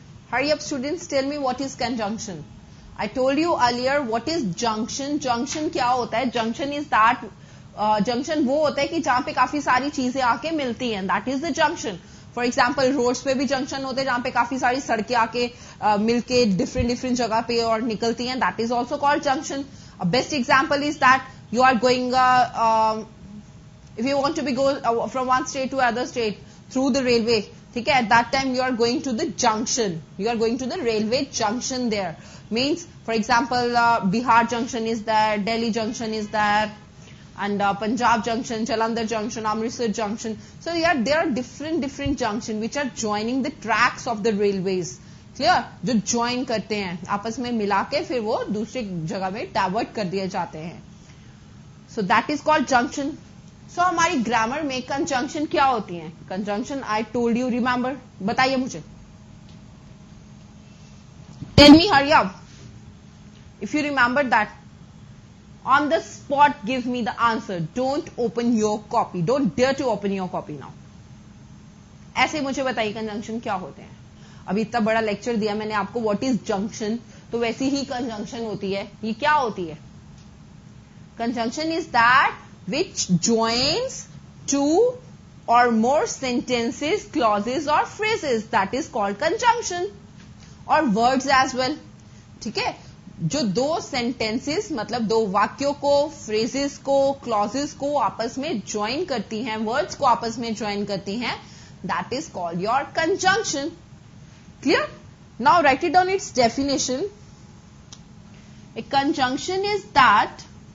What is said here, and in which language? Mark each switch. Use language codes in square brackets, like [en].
[en] Hurry up students, tell me what is conjunction. I told you earlier what is junction. [hi] Junction क्या होता है? [en] Junction is that [hi] junction वो होता है कि जहां पे काफी सारी चीजें आके मिलती हैं, [en] That is the junction. [hi] For example roads पे भी जंक्शन होते हैं जहां पे काफी सारी सड़कें आके मिलके डिफरेंट जगह पे और निकलती हैं, [en] That is also called junction. Best example is that you are going if you want to be go from one state to other state through the railway, [hi] ठीक है, [en] At that time you are going to the junction, you are going to the railway junction there. Means for example Bihar junction is there, Delhi junction is there, and Punjab junction, Jalandhar junction, Amritsar junction. So yeah, there are different junction which are joining the tracks of the railways. Clear? [hi] जो join करते हैं आपस में मिला के फिर वो दूसरी जगह में डाइवर्ट कर दिए जाते हैं. [en] So that is called junction. [hi] So हमारी ग्रामर में कंजंक्शन क्या होती है? [en] Conjunction I told you, remember? [hi] बताइए मुझे. [en] Tell me, hurry up. If you remember that. On the spot, give me the answer. Don't open your copy. Don't dare to open your copy now. [hi] ऐसे मुझे बताइए conjunction क्या होते हैं. अभी इतना बड़ा लेक्चर दिया मैंने आपको [en] what is junction, [hi] तो वैसी ही कंजंक्शन होती है. ये क्या होती है? [en] Conjunction is that which joins two और more sentences, clauses और phrases, that is called conjunction. [hi] और [en] Words as well. [hi] ठीक है, जो दो सेंटेंसेस मतलब दो वाक्यों को, फ्रेजेस को, क्लॉजेस को आपस में ज्वाइन करती हैं, वर्ड्स को आपस में ज्वाइन करती हैं, [en] That is called your conjunction. Clear? Now write it down its definition. A conjunction is that